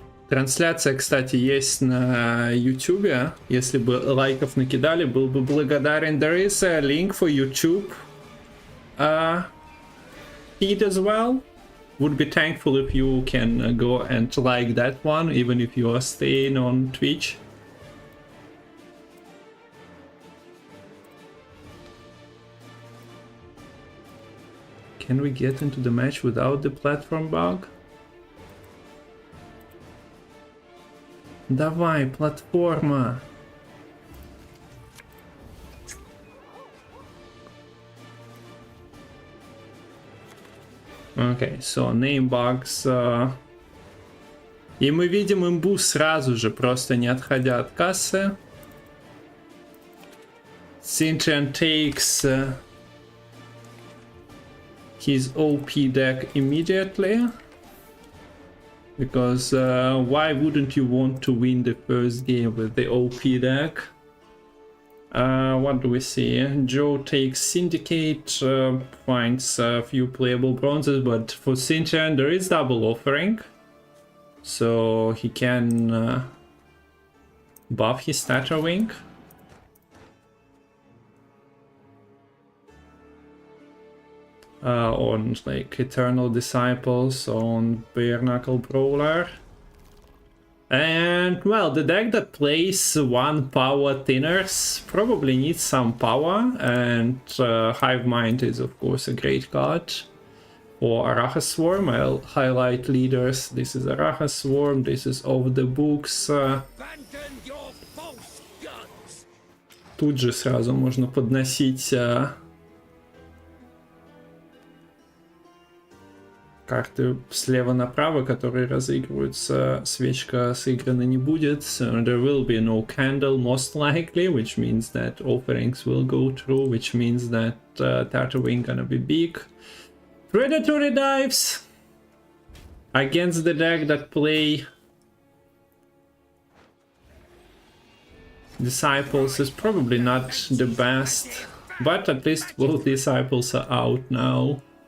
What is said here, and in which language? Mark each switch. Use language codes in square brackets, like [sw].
[ru] Трансляция, кстати, есть на YouTube. Если бы лайков накидали, был бы благодарен. [en] There is a link for YouTube feed as well. Would be thankful if you can go and like that one, even if you are staying on Twitch. Can we get into the match without the platform bug? [ru] Давай, платформа. [en] Okay, so name bugs. [ru] И мы видим имбу сразу же, просто не отходя от кассы. [en] Cintrian takes his OP deck immediately. Because why wouldn't you want to win the first game with the OP deck? What do we see? Joe takes Syndicate, finds a few playable bronzes, but for Cintrian there is double offering. So he can buff his Starter Wing. On like Eternal Disciples, on Bare Knuckle Brawler. And well, the deck that plays 1 power thinners probably needs some power, and Hive Mind is of course a great card. For Arachas Swarm, I'll highlight leaders. This is Arachas Swarm, this is Off the Books. [ru] Тут же сразу можно подносить карты слева направо, которые разыгрываются. Свечка сыграна не будет. [en] So there will be no candle most likely, which means that offerings will go through, which means that Tartar Wing gonna be big. Predatory Dives against the deck that play Disciples is probably not the best, but at least both Disciples are out now.